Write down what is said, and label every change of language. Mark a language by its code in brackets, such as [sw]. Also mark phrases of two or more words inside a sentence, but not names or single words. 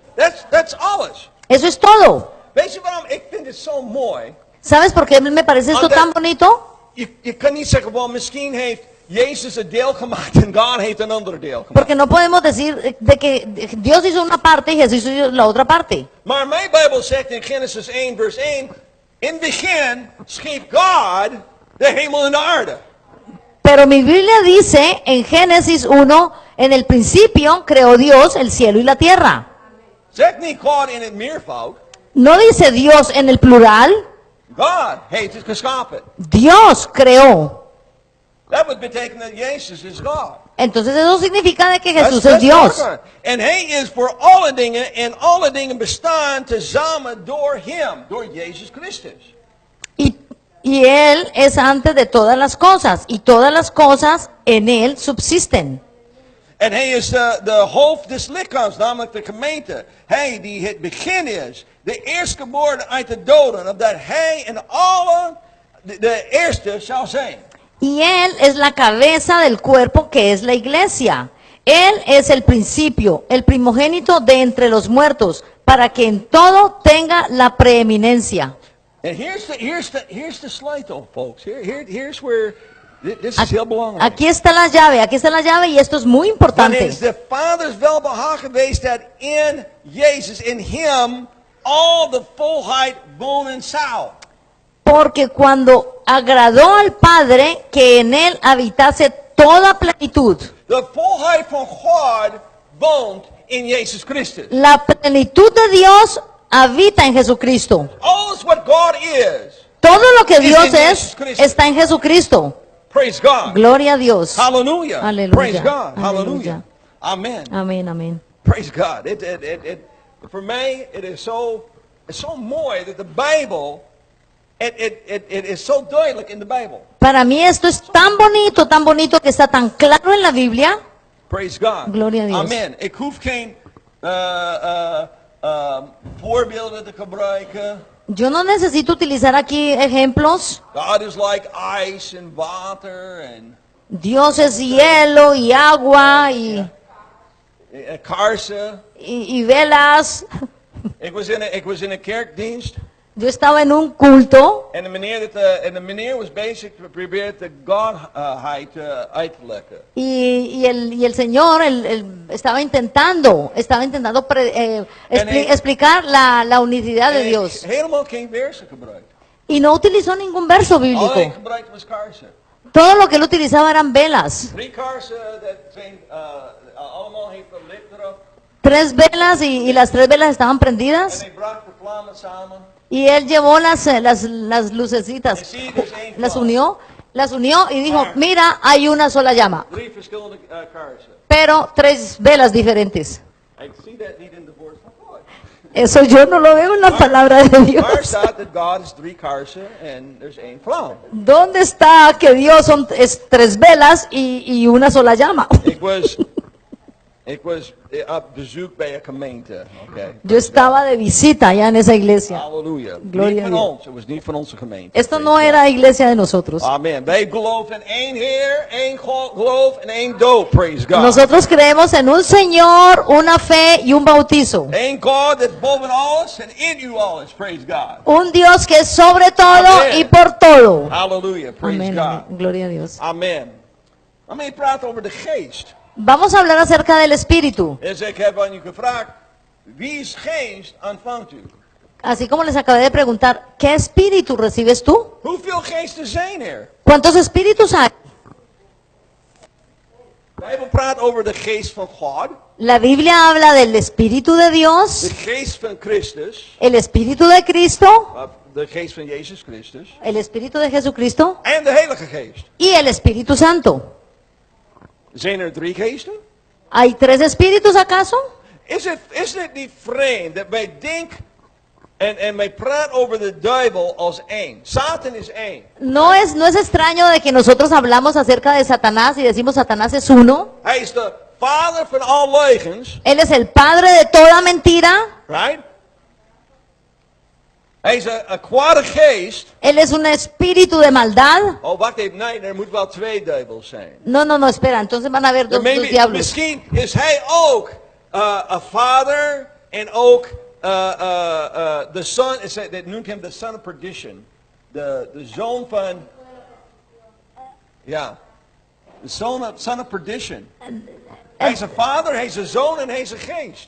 [en] That's alles. [es] Eso es todo. [nl] Weet je waarom ik vind het zo mooi? [es] ¿Sabes por qué me parece esto tan bonito? [nl] Je kan niet zeggen, well, misschien heeft Jezus een deel gemaakt en God heeft een ander deel gemaakt. [es] Porque no podemos decir de que Dios hizo una parte y Jesús hizo la otra parte. [nl] Maar mijn Bijbel zegt in Genesis 1 vers 1, in het begin schiep God de hemel en de aarde. [es] Pero mi Biblia dice en Génesis 1, en el principio creó Dios el cielo y la tierra. [nl] Zegt niet God in het meervoud. [es] No dice Dios en el plural. [nl] God heeft het geschapen. [es] Dios creó. [nl] Dat would betekenen dat Jezus is God. [es] Entonces eso significa de que Jesús es Dios. [nl] En hij is voor alle dingen en alle dingen bestaan tezamen door hem, door Jezus Christus. [es] Y Él es antes de todas las cosas y todas las cosas en Él subsisten. [nl] En hij is de hoofd des lichaams, namelijk de gemeente. Hij die het begin is, de eerstgeboren uit de doden, opdat hij en alle de eerste zou zijn. [es] Y Él es la cabeza del cuerpo que es la iglesia. Él es el principio, el primogénito de entre los muertos, para que en todo tenga la preeminencia. [en] And here's the sleutel, folks. Here's where this is [nl] heel belangrijk. [es] Aquí está la llave y esto es muy [nl] Dan [es] importante. [nl] is de Vader wel behagen geweest dat in Jezus, in Hem, [en] all the [nl] volheid wonen zou. [es] Porque cuando agradó al Padre que en él habitase toda plenitud, [nl] De volheid van God woont in Jezus Christus. [es] la plenitud de Dios habita en Jesucristo. [nl] Alles what God is, [es] Todo lo que Es Dios en es Jesucristo. está en Jesucristo. [en] praise God. [es] Gloria a Dios. [en] Hallelujah. [es] Aleluya. [en] Praise God. [es] Aleluya. [en] Hallelujah. Amen. [es] Amén, amén. [en] Praise God. For me, it is so mooi that the Bible, it is so duidelijk in the Bible. [es] Para mí esto es tan bonito que está tan claro en la Biblia. [en] Praise God. [es] Gloria a Dios. [en] Amen. [nl] Ik hoef geen voorbeelden te gebruiken. [es] Yo no necesito utilizar aquí ejemplos. [en] God is like ice and water and [es] Dios es hielo y agua y [nl] kaarsen. [es] y velas. [nl] Ik was in een kerkdienst. [es] Yo estaba en un culto [nl] En de meneer was bezig geprobeerd de Godheid uit te leggen. [es] y el Señor estaba intentando explicar la unicidad de [nl] En [es] Dios. [nl] helemaal geen versen gebruikt. [es] Y no utilizó ningún verso [nl] Al ik [es] bíblico. [nl] gebruikte was kaarsen. [es] Todo lo que él utilizaba eran velas. [nl] 3 kaarsen, dat zijn allemaal heeft een licht erop. [es] 3 velas y las 3 velas estaban [nl] En [es] prendidas. [nl] hij bracht de vlammen samen. [es] Y él llevó las lucecitas, [nl] En zie je dus één [es] las [nl] vlam. [es] unió y dijo, mira, hay una sola llama, [nl] 3 verschillende kaarsen. [es] pero 3 velas diferentes. [nl] Ik zie dat niet in de woord van God. [es] Eso yo no lo veo en la palabra de [nl] Waar [es] Dios. [nl] staat dat God is 3 kaarsen en er is 1 vlam? [es] ¿Dónde está que Dios es 3 velas y una sola llama? [nl] Ik was op bezoek bij een gemeente. [en] Okay. [es] Yo estaba de visita allá en esa iglesia. [nl] Halleluja. [es] Gloria [nl] Niet [es] a [nl] van [es] Dios. [nl] ons. Het was niet van onze gemeente. [es] Esto no era iglesia de nosotros. [nl] Amen. Wij geloven in één Heer, één geloof en één doop. [en] Praise God. [es] Nosotros creemos en un Señor, una fe y un bautizo. [nl] Eén God dat boven alles en in u alles. [en] Praise God. [es] Un Dios que es sobre todo Amén. y por todo. [en] Hallelujah. Praise [es] Amén, [en] God. [es] amén. Gloria a Dios. [en] Amen. [nl] Maar je praat over de geest. [es] Vamos a hablar acerca del Espíritu. [nl] Dus ik heb aan u gevraagd, wie's geest ontvangt u? [es] Así como les acabé de preguntar, ¿qué espíritu recibes tú? [nl] Hoeveel geesten zijn er? [es] ¿Cuántos espíritus hay? [nl] De Bijbel praat over de geest van God, [es] La Biblia habla del Espíritu de [nl] de [es] Dios, [nl] geest van Christus, [es] el Espíritu de Cristo, [nl] de geest van Jezus Christus, [es] el Espíritu de Jesucristo [nl] en de Heilige Geest. [es] y el Espíritu Santo. [nl] Zijn er 3 geesten? [es] ¿Hay 3 espíritus acaso? [nl] Is het niet vreemd dat wij denken en wij praten over de duivel als één? Satan is één. [es] No es extraño de que nosotros hablamos acerca de Satanás y decimos Satanás es uno. [nl] Hij is de vader van al leugens, [es] Él es el padre de toda mentira. [en] right? [nl] Hij is een kwade geest. [es] Él es un espíritu de maldad. [nl] Oh, wacht even, nee, er moet wel 2 duivels zijn. [es] No, espera, entonces van a haber dos diablos. [nl] Misschien is hij ook een vader en ook de son, dat noemt hem de [en] son of perdition. [nl] De zoon van, ja, de [en] son of perdition. [nl] Hij is een vader, hij is een zoon en hij is een geest.